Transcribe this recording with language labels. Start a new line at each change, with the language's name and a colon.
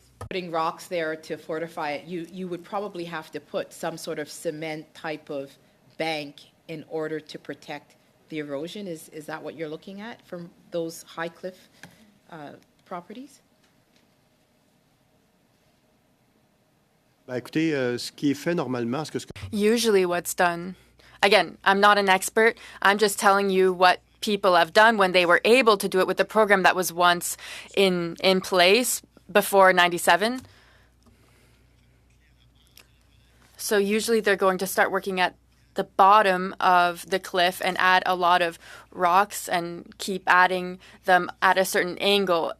English: Putting rocks there to fortify it, you would probably have to put some sort of cement type of bank in order to protect the erosion. Is that what you're looking at from those high cliff properties?
French: Ben, écoutez, ce qui est fait normalement,
English: Usually what's done, again, I'm not an expert, I'm just telling you what people have done when they were able to do it with the program that was once in place before 97. So usually they're going to start working at the bottom of the cliff and add a lot of rocks and keep adding them at a certain angle.